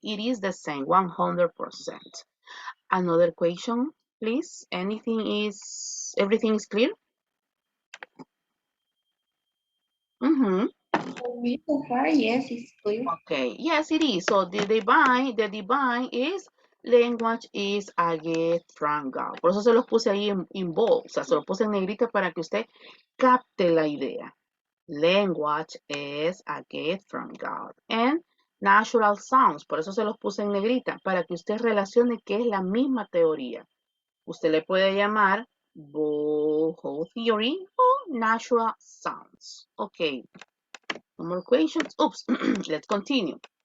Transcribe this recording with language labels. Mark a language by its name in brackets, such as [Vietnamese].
[English] It is the same, 100%. Another question, please. Everything is clear? Mm-hmm. For me, so far, yes, it's clear. Okay, yes, it is. So the divine is language is a gift from God. [Spanish] Por eso se los puse ahí en bold, o sea, se los puse en negrita para que usted capte la idea. [English] Language is a gift from God. And natural sounds, [Spanish] por eso se los puse en negrita, para que usted relacione que es la misma teoría. Usted le puede llamar Boho theory o natural sounds. [English] Okay, no more questions. Oops, let's continue.